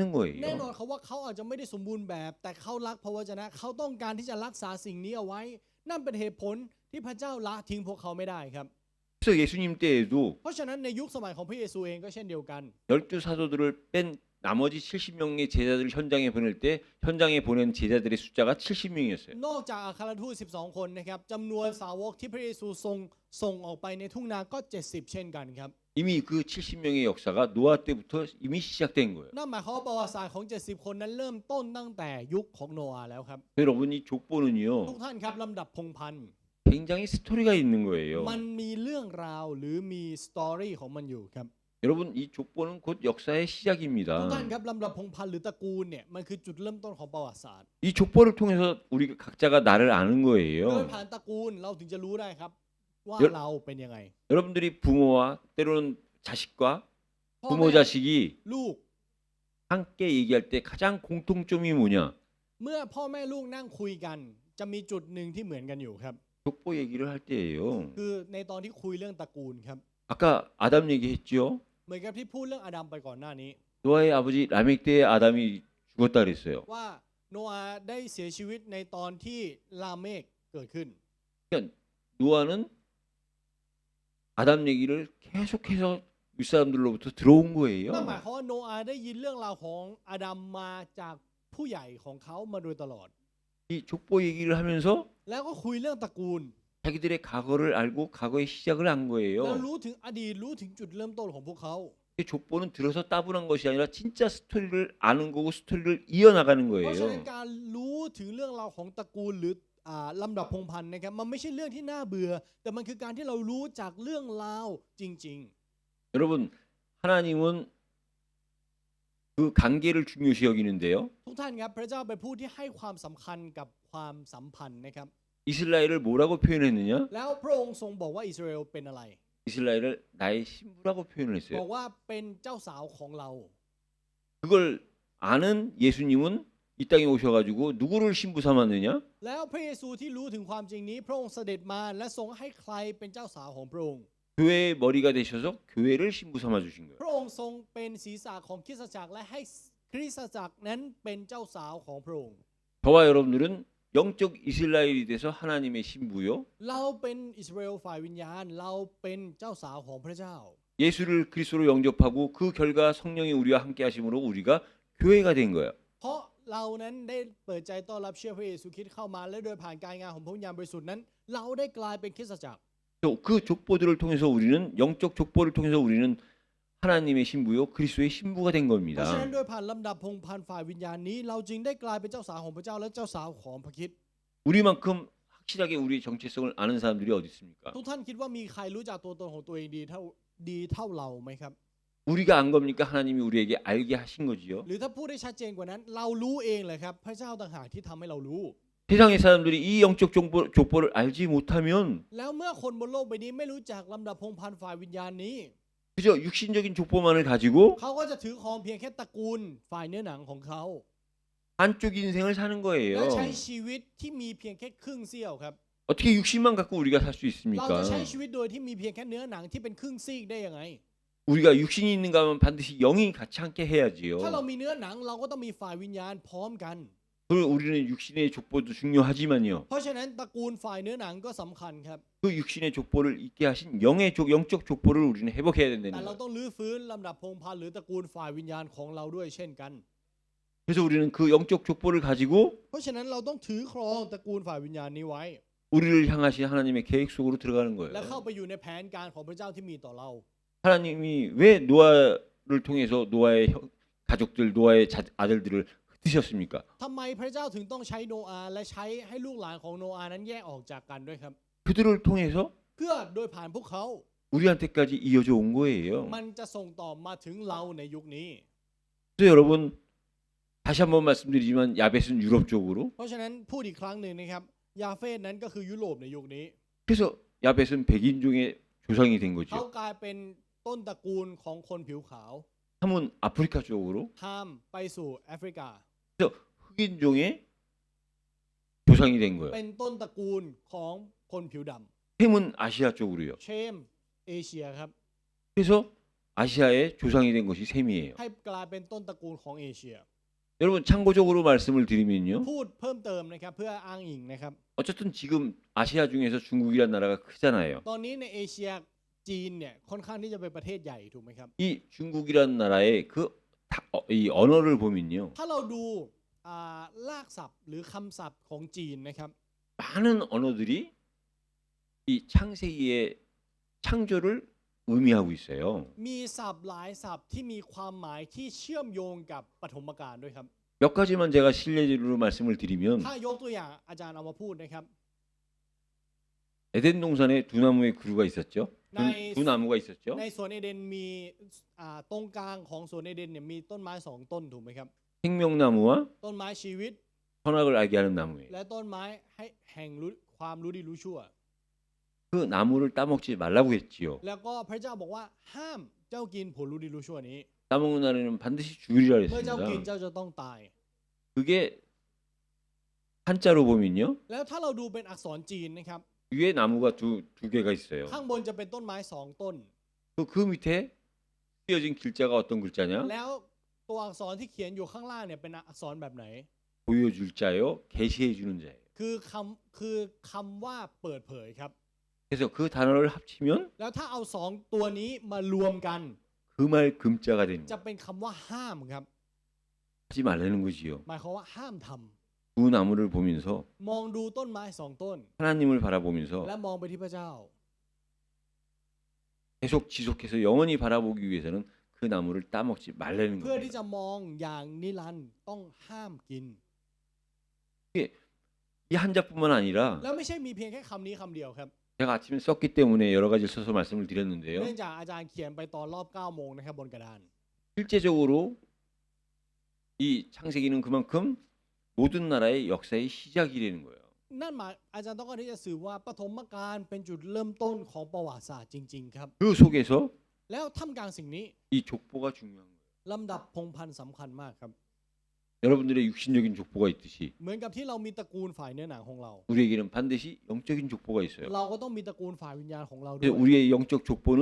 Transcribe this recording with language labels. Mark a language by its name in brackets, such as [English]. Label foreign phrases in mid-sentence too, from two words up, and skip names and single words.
[Thai] แน่นอน [Korean] 거예요. [Thai] เขาว่าเขาอาจจะไม่ได้สมบูรณ์แบบแต่เขารักพระวจนะเขาต้องการที่จะรักษาสิ่งนี้เอาไว้ นั่นเป็นเหตุผลที่พระเจ้าละทิ้งพวกเขาไม่ได้ครับ [Korean] 그래서 예수님 때에도 [Thai] เพราะฉะนั้นในยุคสมัยของพระเยซูเองก็เช่นเดียวกัน [Korean] 12 사도들을 뺀 나머지 70명의 제자들을 현장에 보낼 때 현장에 보낸 제자들의 숫자가 70명이었어요. [Thai] นอกจากอัครทูต12คนนะครับจำนวนสาวกที่พระเยซูส่งออกไปในทุ่งนาก็70เช่นกันครับ [Korean] 이미 그 70명의 역사가 노아 때부터 이미 시작된 거예요. [Thai] นั่นหมายความว่าประวัติศาสตร์ของ70คนนั้นเริ่มต้นตั้งแต่ยุคของโนอาห์แล้วครับ [Korean] 여러분 이 [Thai] ทุก [Korean] 족보는요 [Thai] ท่านครับลำดับพงศ์พันธุ์ [Korean] 굉장히 스토리가 있는 거예요. [Thai] มันมีเรื่องราวหรือมีสตอรี่ของมันอยู่ครับ [Korean] 여러분 이 족보는 곧 역사의 [Thai] ทุก [Korean] 시작입니다. [Thai] ท่านครับลำดับพงศ์พันธุ์หรือตระกูลเนี่ยมันคือจุดเริ่มต้นของประวัติศาสตร์ [Korean] 이 족보를 통해서 우리 각자가 나를 아는 [Thai] โดย [Korean] 거예요. [Thai] ผ่านตระกูลเราถึงจะรู้ได้ครับว่า เยอะ เราเป็นยังไง [Korean] 여러분들이 부모와 때로는 자식과 [Thai] พ่อ [Korean] 부모 [Thai] แม่ [Korean] 자식이 [Thai] ลูก [Korean] 함께 얘기할 때 가장 공통점이 뭐냐? [Thai] เมื่อพ่อแม่ลูกนั่งคุยกัน จะมีจุดหนึ่งที่เหมือนกันอยู่ครับ [Korean] 족보 얘기를 할 때예요. [Thai] คือในตอนที่คุยเรื่องตระกูลครับ [Korean] 아까 아담 얘기했죠. [Thai] เหมือนกับที่พูดเรื่องอาดัมไปก่อนหน้านี้ [Korean] 노아의 아버지 라멕 때에 아담이 죽었다 그랬어요. [Thai] ว่าโนอาห์ได้เสียชีวิตในตอนที่ลาเมกเกิดขึ้น [Korean] 그러니까 노아는 아담 얘기를 계속해서 윗사람들로부터 들어온 [Thai] นั่นหมาย [Korean] 거예요. [Thai] ความว่าโนอาห์ได้ยินเรื่องราวของอาดัมมาจากผู้ใหญ่ของเขามาโดยตลอด [Korean] 이 족보 얘기를 하면서 [Thai] แล้วก็คุยเรื่องตระกูล [Korean] 자기들의 과거를 알고 과거의 시작을 한 [Thai] แล้ว [Korean] 거예요. [Thai] รู้ถึงอดีตรู้ถึงจุดเริ่มต้นของพวกเขา [Korean] 이 족보는 들어서 따분한 것이 아니라 진짜 스토리를 아는 거고 스토리를 이어나가는 [Thai] เพราะฉะนั้น [Korean] 거예요. [Thai] การรู้ถึงเรื่องราวของตระกูลหรือลำดับพงศ์พันธุ์นะครับมันไม่ใช่เรื่องที่น่าเบื่อ แต่มันคือการที่เรารู้จากเรื่องราวจริง [Korean] 여러분 하나님은 그 관계를 중요시 여기는데요. [Thai] ๆ ทุกท่านครับพระเจ้าเป็นผู้ที่ให้ความสำคัญกับความสัมพันธ์นะครับ [Korean] 이스라엘을 뭐라고 표현했느냐? [Thai] แล้วพระองค์ทรงบอกว่าอิสราเอลเป็นอะไร [Korean] 이스라엘을 나의 신부라고 표현을 [Thai] บอ [Korean] 했어요. [Thai] กว่าเป็นเจ้าสาวของเรา [Korean] 그걸 아는 예수님은 이 땅에 오셔가지고 누구를 신부 삼았느냐? [Thai] แล้วพระเยซูที่รู้ถึงความจริงนี้พระองค์เสด็จมาและทรงให้ใครเป็นเจ้าสาวของพระองค์ [Korean] 교회의 머리가 되셔서 교회를 신부 삼아 주신 거예요. [Thai] พระองค์ทรงเป็นศีรษะของคริสตจักรและให้คริสตจักรนั้นเป็นเจ้าสาวของพระองค์ [Korean] 저와 여러분들은 영적 이스라엘이 돼서 하나님의 신부요. [Thai] เราเป็นอิสราเอลฝ่ายวิญญาณเราเป็นเจ้าสาวของพระเจ้า [Korean] 예수를 그리스도로 영접하고 그 결과 성령이 우리와 함께 하심으로 우리가 교회가 된 거예요. [Thai] เพราะเรานั้นได้เปิดใจต้อนรับเชื่อพระเยซูคริสต์เข้ามาและโดยผ่านการงานของพระวิญญาณบริสุทธิ์นั้นเราได้กลายเป็นคริสตจักร [Korean] 또 그 족보들을 통해서 우리는 영적 족보를 통해서 우리는 하나님의 신부요 그리스도의 신부가 된 [Thai] เพราะฉะนั้น [Korean] 겁니다. [Thai] โดยผ่านลำดับพงศ์พันธุ์ฝ่ายวิญญาณนี้เราจึงได้กลายเป็นเจ้าสาวของพระเจ้าและเจ้าสาวของพระคริสต์ [Korean] 우리만큼 확실하게 우리의 정체성을 아는 사람들이 어디 있습니까? [Thai] ทุกท่านคิดว่ามีใครรู้จักตัวตนของตัวเองดีเท่าเราไหมครับ [Korean] 우리가 안 겁니까? 하나님이 우리에게 알게 하신 거지요. [Thai] หรือถ้าพูดได้ชัดเจนกว่านั้นเรารู้เองเลยครับพระเจ้าต่างหากที่ทำให้เรารู้ [Korean] 세상의 사람들이 이 영적 족보를 알지 못하면 [Thai] แล้วเมื่อคนบนโลกใบนี้ไม่รู้จักลำดับพงศ์พันธุ์ฝ่ายวิญญาณนี้ [Korean] 그저 육신적인 족보만을 가지고 [Thai] เขาก็จะถือครองเพียงแค่ตระกูลฝ่ายเนื้อหนังของเขา [Korean] 한쪽 인생을 사는 [Thai] และ [Korean] 거예요. [Thai] ใช้ชีวิตที่มีเพียงแค่ครึ่งเสี้ยวครับ [Korean] 어떻게 육신만 갖고 우리가 살 수 [Thai] เรา [Korean] 있습니까? [Thai] จะใช้ชีวิตโดยที่มีเพียงแค่เนื้อหนังที่เป็นครึ่งซีกได้ยังไง [Korean] 우리가 육신이 있는가 하면 반드시 영이 같이 함께 [Thai] ถ้าเรา [Korean] 해야지요. [Thai] มีเนื้อหนังเราก็ต้องมีฝ่ายวิญญาณพร้อมกัน [Korean] 그리고 우리는 육신의 족보도 중요하지만요. [Thai] เพราะฉะนั้นตระกูลฝ่ายเนื้อหนังก็สำคัญครับ [Korean] 그 육신의 족보를 있게 하신 영적 족보를 우리는 회복해야 [Thai] แต่ [Korean] 된다는 [Thai] เรา [Korean] 거예요. [Thai] ต้องรื้อฟื้นลำดับพงศ์พันธุ์หรือตระกูลฝ่ายวิญญาณของเราด้วยเช่นกัน [Korean] 그래서 우리는 그 영적 족보를 가지고 [Thai] เพราะฉะนั้นเราต้องถือครองตระกูลฝ่ายวิญญาณนี้ไว้ [Korean] 우리를 향하신 하나님의 계획 속으로 들어가는 [Thai] และเข้า [Korean] 거예요. [Thai] ไปอยู่ในแผนการของพระเจ้าที่มีต่อเรา [Korean] 하나님이 왜 노아를 통해서 노아의 가족들, 노아의 아들들을 흩으셨습니까? [Thai] ทำไมพระเจ้าถึงต้องใช้โนอาห์และใช้ให้ลูกหลานของโนอาห์นั้นแยกออกจากกันด้วยครับ [Korean] 그들을 통해서 [Thai] เพื่อโดยผ่านพวกเขา [Korean] 우리한테까지 이어져 온 거예요. [Thai] มันจะส่งต่อมาถึงเราในยุคนี้ [Korean] 그래서 여러분 다시 한번 말씀드리지만 야벳은 유럽 쪽으로 [Thai] เพราะฉะนั้นพูดอีกครั้งหนึ่งนะครับยาเฟสนั้นก็คือยุโรปในยุคนี้ [Korean] 그래서 야벳은 백인종의 조상이 된 [Thai] เขา [Korean] 거죠. [Thai] กลายเป็นต้นตระกูลของคนผิวขาว [Korean] 함은 아프리카 쪽으로 [Thai] ข้ามไปสู่แอฟริกา [Korean] 그래서 흑인종의 조상이 된 거예요. [Thai] เป็นต้นตระกูลของคนผิวด [Korean] 햄은 아시아 쪽으로요. [Thai] ำเชมเอเชียครับ [Korean] 그래서 아시아의 조상이 된 것이 셈이에요. [Thai] ให้กลายเป็นต้นตระกูลของเอเชีย [Korean] 여러분 참고적으로 말씀을 드리면요. [Thai] พูดเพิ่มเติมนะครับเพื่ออ้างอิงนะครับ [Korean] 어쨌든 지금 아시아 중에서 중국이라는 나라가 크잖아요. [Thai] ตอนนี้ในเอเชียจีนเนี่ยค่อนข้างที่จะเป็นประเทศใหญ่ถูกไหมครับ [Korean] 이 중국이라는 나라의 이 언어를 보면요. [Thai] ถ้าเราดูรากศัพท์หรือคำศัพท์ของจีนนะครับ [Korean] 많은 언어들이 이 창세기의 창조를 의미하고 있어요. [Thai] มีศัพท์หลายศัพท์ที่มีความหมายที่เชื่อมโยงกับปฐมกาลด้วยครับ [Korean] 몇 가지만 제가 실례로 말씀을 드리면 [Thai] ถ้ายกตัวอย่างอาจารย์เอามาพูดนะครับ [Korean] 에덴 동산에 두 나무의 그루가 있었죠. 나의- 두 나무가 있었죠. [Thai] ในสวนเอเดนมีตรงกลางของสวนเอเดนเนี่ยมีต้นไม้สองต้นถูกไหมครับ [Korean] 생명나무와 [Thai] ต้นไม้ชีวิต [Korean] 선악을 알게 하는 나무예요. [Thai] และต้นไม้ให้แห่งรู้ความรู้ดีรู้ชั่ว [Korean] 그 나무를 따먹지 말라고 했지요. [Thai] แล้วก็พระเจ้าบอกว่าห้ามเจ้ากินผลรู้ดีรู้ชั่วนี้ [Korean] 따먹는 날에는 반드시 죽으리라 [Thai] เมื่อเจ้ากิน [Korean] 했습니다. [Thai] เจ้าจะต้องตาย [Korean] 그게 한자로 보면요. [Thai] แล้วถ้าเราดูเป็นอักษรจีนนะครับ [Korean] 위에 나무가 두 개가 있어요. [Thai] ข้างบนจะเป็นต้นไม้สองต้น [Korean] 그 밑에 쓰여진 글자가 어떤 글자냐? [Thai] แล้วตัวอักษรที่เขียนอยู่ข้างล่างเนี่ยเป็นอักษรแบบไหน [Korean] 보여줄 자요, 계시해 주는 자예요. [Thai] คือคำว่าเปิดเผยครับ [Korean] 그래서 그 단어를 합치면 [Thai] แล้วถ้าเอาสองตัวนี้มารวมกัน [Korean] 그 말 금자가 됩니다. [Thai] จะเป็นคำว่าห้ามครับ [Korean] 하지 말라는 거지요. [Thai] หมายความว่าห้ามทำ [Korean] 두 나무를 보면서 [Thai] มองดูต้นไม้สองต้น [Korean] 하나님을 바라보면서 [Thai] และมองไปที่พระเจ้า [Korean] 계속 지속해서 영원히 바라보기 위해서는 그 나무를 따먹지 말라는 [Thai] เพื่อที่ [Korean] 거예요. [Thai] จะมองอย่างนิรันดร์ต้องห้ามกิน [Korean] 이 한자뿐만 아니라 [Thai] แล้วไม่ใช่มีเพียงแค่คำนี้คำเดียวครับ [Korean] 제가 아침에 썼기 때문에 여러 가지를 써서 말씀을 드렸는데요. [Thai] เนื่องจากอาจารย์เขียนไปตอนรอบ9โมงนะครับบนกระดาน [Korean] 실제적으로 이 창세기는 그만큼 모든 나라의 역사의 시작이라는 거예요. [Thai] นั่นหมายอาจารย์ต้องการที่จะสื่อว่าปฐมกาลเป็นจุดเริ่มต้นของประวัติศาสตร์จริงๆครับ [Korean] 그 속에서 [Thai] แล้วท่ามกลางสิ่งนี้ [Korean] 이 족보가 중요한 거예요. [Thai] ลำดับพงศ์พันธุ์สำคัญมากครับ [Korean] 여러분들의 육신적인 족보가 있듯이 [Thai] เหมือนกับที่เรามีตระกูลฝ่ายเนื้อหนังของเรา [Korean] 우리에게는 반드시 영적인 족보가 있어요. [Thai] เราก็ต้องมีตระกูลฝ่ายวิญญาณของเราด้ [Korean] 근데 [Thai] วย [Korean] 우리의 영적 족보는